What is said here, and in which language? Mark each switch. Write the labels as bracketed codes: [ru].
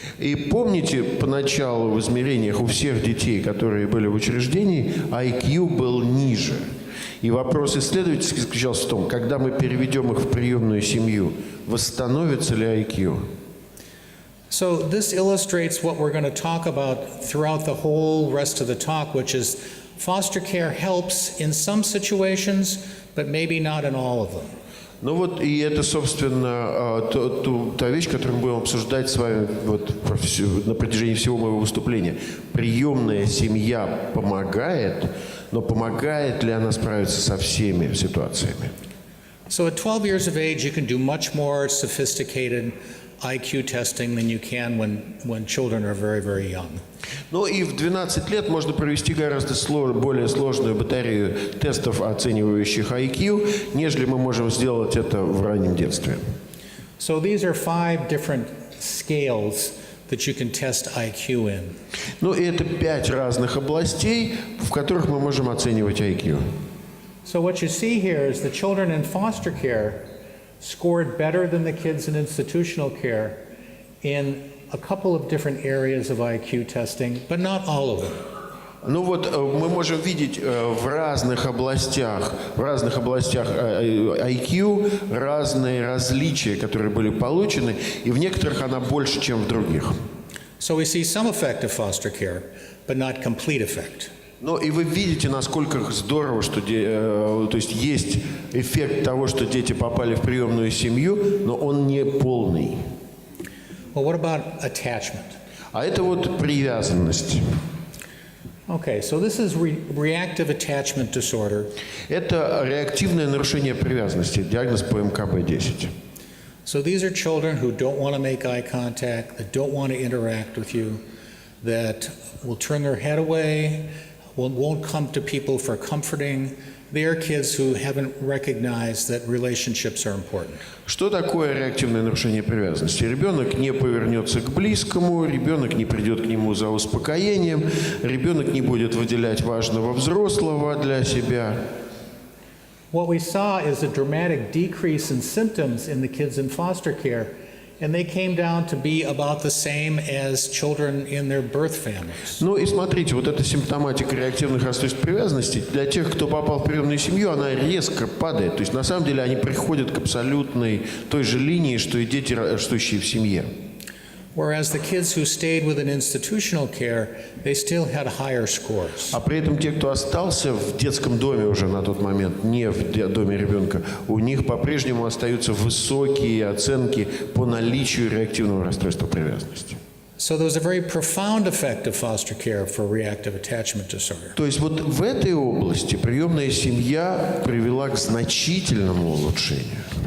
[ru] И помните, поначалу в измерениях у всех детей, которые были в учреждении, IQ был ниже. И вопрос исследовательский заключался в том, когда мы переведем их в приемную семью, восстановится ли IQ? [en] So this illustrates what we're going to talk about throughout the whole rest of the talk, which is foster care helps in some situations, but maybe not in all of them. [ru] Ну вот, и это, собственно, та вещь, которую мы будем обсуждать с вами вот на протяжении всего моего выступления. Приемная семья помогает, но помогает ли она справиться со всеми ситуациями? [en] So at 12 years of age, you can do much more sophisticated IQ testing than you can when children are very, very young. [ru] Ну и в 12 лет можно провести гораздо более сложную батарею тестов, оценивающих IQ, нежели мы можем сделать это в раннем детстве. [en] So these are 5 different scales that you can test IQ in. [ru] Ну и это 5 разных областей, в которых мы можем оценивать IQ. [en] So what you see here is the children in foster care scored better than the kids in institutional care in a couple of different areas of IQ testing, but not all of them. [ru] Ну вот мы можем видеть в разных областях IQ разные различия, которые были получены, и в некоторых она больше, чем в других. [en] So we see some effect of foster care, but not complete effect. [ru] Ну и вы видите, насколько здорово, что то есть эффект того, что дети попали в приемную семью, но он не полный. [en] Well, what about attachment? [ru] А это вот привязанность. [en] Okay, so this is reactive attachment disorder. [ru] Это реактивное нарушение привязанности, диагноз по МКБ-10. [en] So these are children who don't want to make eye contact, that don't want to interact with you, that will turn their head away, won't come to people for comforting. They are kids who haven't recognized that relationships are important. [ru] Что такое реактивное нарушение привязанности? Ребенок не повернется к близкому, ребенок не придет к нему за успокоением, ребенок не будет выделять важного взрослого для себя. [en] What we saw is a dramatic decrease in symptoms in the kids in foster care, and they came down to be about the same as children in their birth families. [ru] Ну и смотрите, вот эта симптоматика реактивных расстройств привязанности, для тех, кто попал в приемную семью, она резко падает. То есть на самом деле они приходят к абсолютной той же линии, что и дети, растущие в семье. [en] Whereas the kids who stayed within institutional care, they still had higher scores. [ru] А при этом те, кто остался в детском доме уже на тот момент, не в доме ребенка, у них по-прежнему остаются высокие оценки по наличию реактивного расстройства привязанности. [en] So there was a very profound effect of foster care for reactive attachment disorder. [ru] То есть вот в этой области приемная семья привела к значительному улучшению.